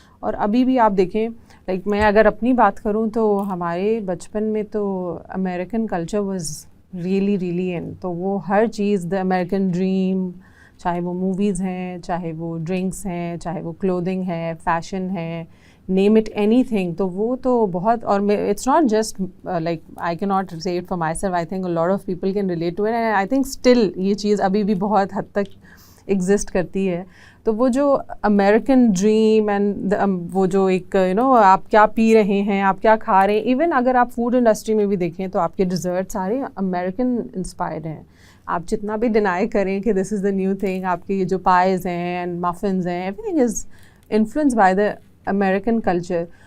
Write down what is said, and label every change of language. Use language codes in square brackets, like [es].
[ur] اور ابھی بھی آپ دیکھیں, لائک میں اگر اپنی بات کروں تو ہمارے بچپن میں تو [en] American culture was really really in. [ur] تو وہ ہر چیز دا امیریکن ڈریم, چاہے وہ موویز ہیں, چاہے وہ ڈرنکس ہیں, چاہے وہ کلودنگ ہے, فیشن ہے, [en] name it anything. [ur] تو وہ تو بہت, اور [en] it's not just like I cannot say it for myself, I think a lot of people can relate to it and I think still [ur] یہ چیز ابھی بھی بہت حد تک ایگزسٹ کرتی ہے. تو وہ جو امیریکن ڈریم اینڈ وہ جو ایک آپ کیا پی رہے ہیں, آپ کیا کھا رہے ہیں, ایون اگر آپ فوڈ انڈسٹری میں بھی دیکھیں تو آپ کے ڈیزرٹ سارے امیریکن انسپائرڈ ہیں. آپ جتنا بھی ڈینائی کریں کہ [en] this is the new thing, [ur] آپ کے یہ جو پائز ہیں اینڈ مفنز ہیں, [en] Everything is influence by the American culture.